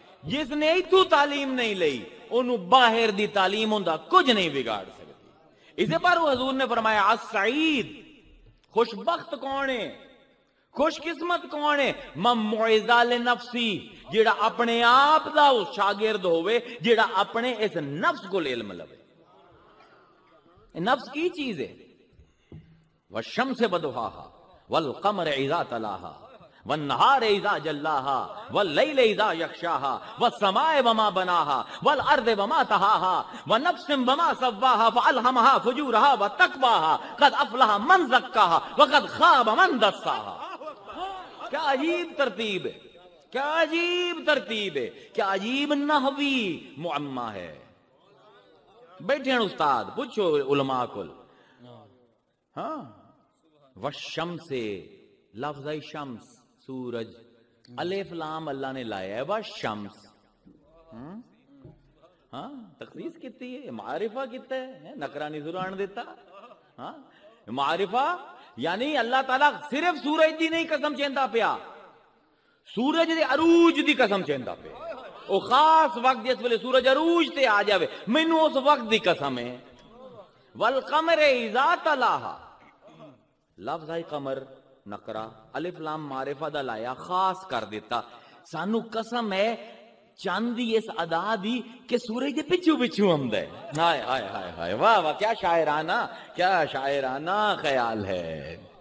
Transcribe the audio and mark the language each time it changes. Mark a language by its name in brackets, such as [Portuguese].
[Punjabi] جس نے ایتھو تعلیم نہیں لئی انہوں باہر دی تعلیم ہوندا کچھ نہیں بگاڑ سکتی۔ اسے پر حضور نے فرمایا السعید، خوش بخت کون ہے، خوش قسمت کون ہے؟ [Arabic] من معزہ لنفسی، [Punjabi] جیڑا اپنے آپ دا شاگرد ہوئے، جیڑا اپنے اس نفس کو علم لوے۔ نفس کی چیز ہے؟ [Arabic] والشمس بدحاہا والقمر اذا تلاہا والنہار اذا جلاہا واللیل اذا یغشاہا والسماء وما بناہا والارض وما طحاہا ونفس وما سواہا فالہمہا فجورہا وتقواہا قد افلح من زکاہا وقد خاب من دساہا. [Urdu] کیا عجیب ترتیب ہے، کیا عجیب ترتیب ہے، کیا عجیب نحوی معمہ ہے. [Punjabi] بیٹھے ہیں استاد، پوچھو علماء کل. ہاں والشمس، لفظ شمس سورج، الف لام اللہ نے لایا ہے والشمس. ہاں تخصیص کتنی ہے، معرفہ کتنا ہے، نکرانی ضرور آن دیتا. ہاں معرفہ یعنی اللہ تعالیٰ صرف سورج دی نہیں قسم چیندا پیا، سورج دے عروج دی قسم چیندا پیا. او خاص وقت جس ویلے سورج عروج تے آ جاوے، مینوں اس وقت دی قسم ہے. [Arabic] والقمر اذا تلاہا، [Punjabi] لفظ ہے قمر نقرہ، الف لام معرفہ دا لایا، خاص کر دیتا. سانو قسم ہے چاند دی اس ادا دی کہ سورج دے پچھو پچھو آمدا ہے. [Urdu] ہائے ہائے ہائے ہائے، واہ واہ، کیا شاعرانہ، کیا شاعرانہ خیال ہے.